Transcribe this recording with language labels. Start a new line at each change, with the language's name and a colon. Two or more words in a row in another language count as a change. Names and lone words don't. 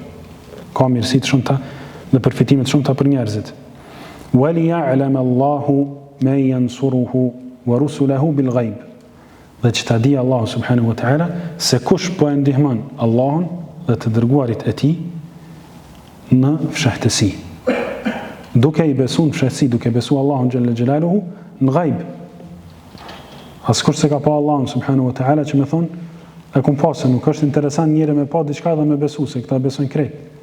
Albanian: Ka mirësi të shumta dhe përfitime të shumta për njerëzit.
Arabic: وَلِيَعْلَمَ اللَّهُ مَنْ يَنْصُرُهُ وَرُسُلَهُ بِالْغَيْبِ,
Albanian: dhe që ta di Allahu
Arabic: سبحانه وتعالى
Albanian: se kush po e ndihmon Allahun dhe të dërguarit e tij në fshehtësi, duke i besu në fshehtësi, duke besu Allahun
Arabic: جل جلاله
Albanian: në ghaib. Askush se ka pa Allahun
Arabic: سبحانه وتعالى
Albanian: që me thonë, e kum pa se nuk është interesant njëri me pa diçka dhe me besu, se këta besojnë krejt.